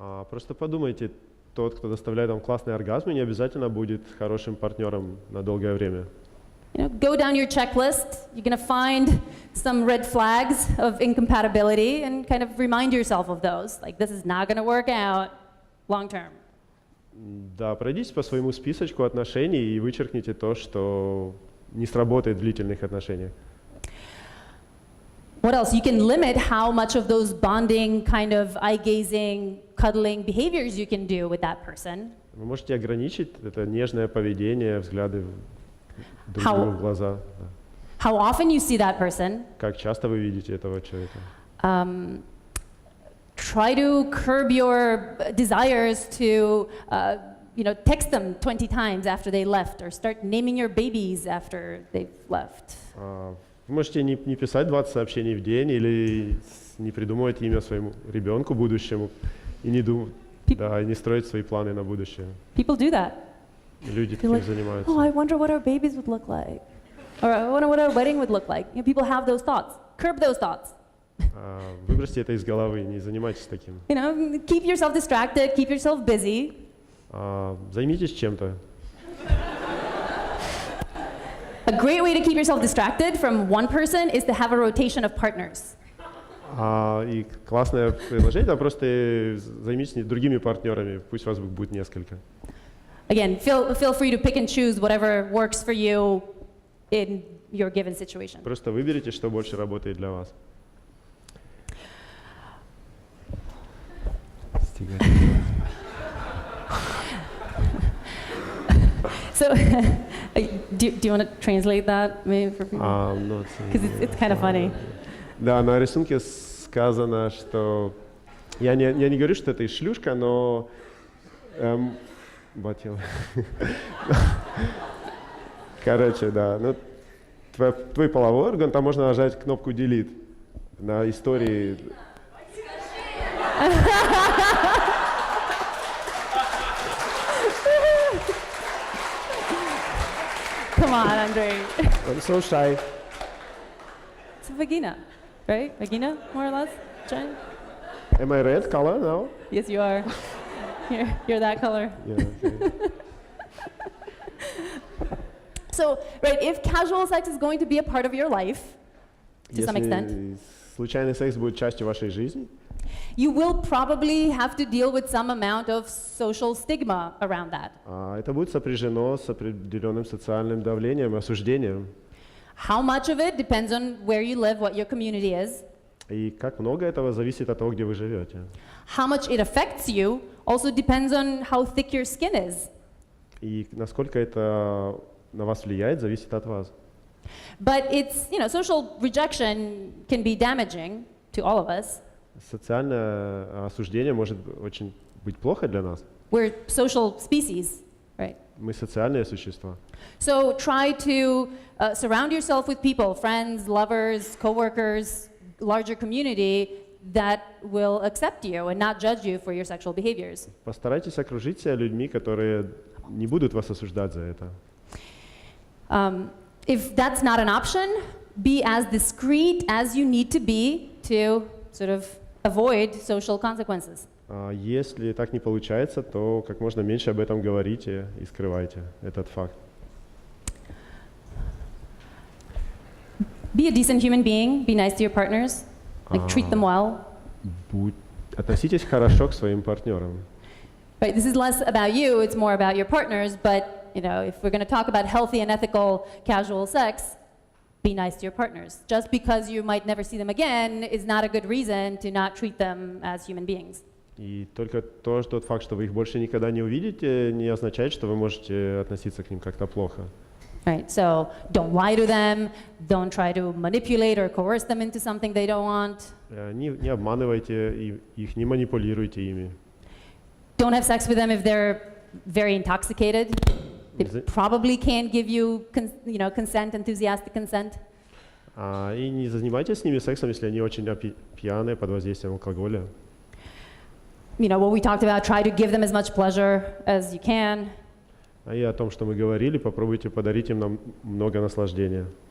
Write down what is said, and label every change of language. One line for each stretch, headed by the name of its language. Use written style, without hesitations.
Russian: Просто подумайте, тот, кто доставляет вам классный оргазм, не обязательно будет хорошим партнером на долгое время.
English: You know, go down your checklist, you're going to find some red flags of incompatibility and kind of remind yourself of those. Like, this is not going to work out long term.
Russian: Да, пройдите по своему списочку отношений и вычеркните то, что не сработает в длительных отношениях.
English: What else? You can limit how much of those bonding, kind of eye-gazing, cuddling behaviors you can do with that person.
Russian: Вы можете ограничить это нежное поведение, взгляды друг другу в глаза. Да.
English: How often you see that person.
Russian: Как часто вы видите этого человека.
English: Try to curb your desires to, you know, text them 20 times after they left, or start naming your babies after they've left.
Russian: Вы можете не писать 20 сообщений в день или не придумывать имя своему ребенку будущему и не думать, да, не строить свои планы на будущее.
English: People do that.
Russian: Люди таким занимаются.
English: Oh, I wonder what our babies would look like, or I wonder what our wedding would look like. You know, people have those thoughts. Curb those thoughts.
Russian: Выбросьте это из головы, не занимайтесь таким.
English: You know, keep yourself distracted, keep yourself busy.
Russian: Займитесь чем-то.
English: A great way to keep yourself distracted from one person is to have a rotation of partners.
Russian: И классное предложение, это просто займитесь другими партнерами, пусть вас будет несколько.
English: Again, feel free to pick and choose whatever works for you in your given situation.
Russian: Просто выберите, что больше работает для вас.
English: So, do you want to translate that maybe for people? Because it's kind of funny.
Russian: Да, на рисунке сказано, что Я не говорю, что это шлюшка, но... Короче, да. Ну, твой половой орган, там можно нажать кнопку Delete на истории.
English: Come on, Andrei. I'm so shy. It's a vagina, right? Vagina, more or less? Jen? Am I red color now? Yes, you are. You're that color. Yeah, okay. So, right, if casual sex is going to be a part of your life, to some extent,
Russian: Если случайный секс будет частью вашей жизни,
English: you will probably have to deal with some amount of social stigma around that.
Russian: это будет сопряжено с определенным социальным давлением и осуждением.
English: How much of it depends on where you live, what your community is.
Russian: И как много этого зависит от того, где вы живете.
English: How much it affects you also depends on how thick your skin is.
Russian: И насколько это на вас влияет, зависит от вас.
English: But it's, social rejection can be damaging to all of us.
Russian: Социальное осуждение может очень быть плохо для нас.
English: We're social species, right?
Russian: Мы социальные существа.
English: So try to surround yourself with people, friends, lovers, coworkers, larger community that will accept you and not judge you for your sexual behaviors.
Russian: Постарайтесь окружить себя людьми, которые не будут вас осуждать за это.
English: If that's not an option, be as discreet as you need to be to sort of avoid social consequences.
Russian: Если так не получается, то как можно меньше об этом говорите и скрывайте этот факт.
English: Be a decent human being, be nice to your partners, like treat them well.
Russian: Относитесь хорошо к своим партнерам.
English: Right, this is less about you, it's more about your partners, but if we're going to talk about healthy and ethical casual sex, be nice to your partners. Just because you might never see them again is not a good reason to not treat them as human beings.
Russian: И только тот факт, что вы их больше никогда не увидите, не означает, что вы можете относиться к ним как-то плохо.
English: Right, so don't lie to them, don't try to manipulate or coerce them into something they don't want.
Russian: Не обманывайте их, не манипулируйте ими.
English: Don't have sex with them if they're very intoxicated. They probably can't give you, consent, enthusiastic consent.
Russian: И не занимайтесь с ними сексом, если они очень пьяные, под воздействием алкоголя.
English: What we talked about, try to give them as much pleasure as you can.
Russian: И о том, что мы говорили, попробуйте подарить им много наслаждения.